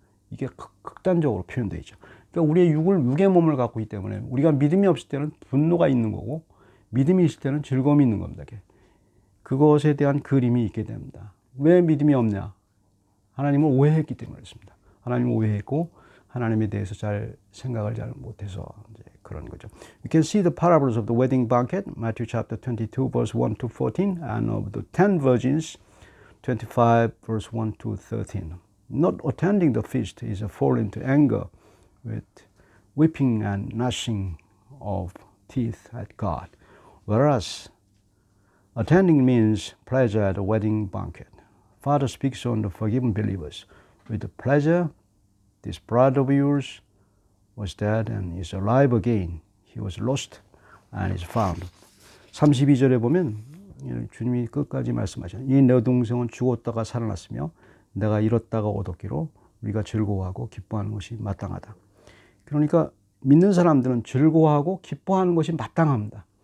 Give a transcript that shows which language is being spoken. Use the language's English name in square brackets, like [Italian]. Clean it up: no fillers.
[Korean] 이게 극단적으로 표현되어 있죠. 그러니까 우리의 육의 몸을 갖고 있기 때문에 우리가 믿음이 없을 때는 분노가 있는 거고 믿음이 있을 때는 즐거움이 있는 겁니다. 그것에 대한 그림이 있게 됩니다. 왜 믿음이 없냐? 하나님을 오해했기 때문에 그렇습니다. 하나님을 오해했고 하나님에 대해서 잘 생각을 잘 못해서 이제 그런 거죠. [English] You can see the parables of the wedding banquet, Matthew chapter 22, verse 1 to 14, and of the 10 virgins, 25, verse 1 to 13. Not attending the feast is a fall into anger with weeping and gnashing of teeth at God, whereas attending means pleasure at a wedding banquet. Father speaks on the forgiven believers. With the pleasure, this brother of yours was dead and is alive again. He was lost and is found. [Korean] 32절에 보면 주님이 끝까지 말씀하셨어요. 이 내 동생은 죽었다가 살아났으며 내가 잃었다가 얻었기로 우리가 즐거워하고 기뻐하는 것이 마땅하다. 그러니까 믿는 사람들은 즐거워하고 기뻐하는 것이 마땅합니다.